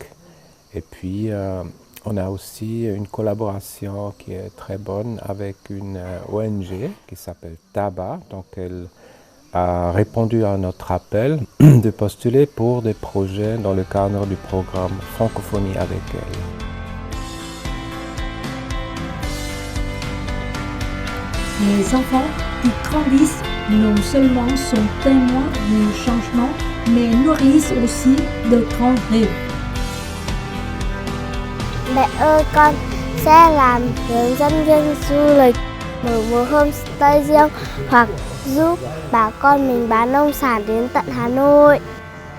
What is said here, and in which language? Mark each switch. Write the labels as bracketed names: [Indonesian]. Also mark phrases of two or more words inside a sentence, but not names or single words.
[French] Et puis, on a aussi une collaboration qui est très bonne avec une ONG qui s'appelle TABA, donc elle a répondu à notre appel de postuler pour des projets dans le cadre du programme Francophonie avec elle. Les enfants qui grandissent non seulement sont témoins du changement, mais nourrissent aussi de grands rêves. [Vietnamese] Mẹ ơi, con sẽ làm hướng dẫn viên du lịch, mở một homestay riêng hoặc giúp bà con mình bán nông sản đến tận Hà Nội.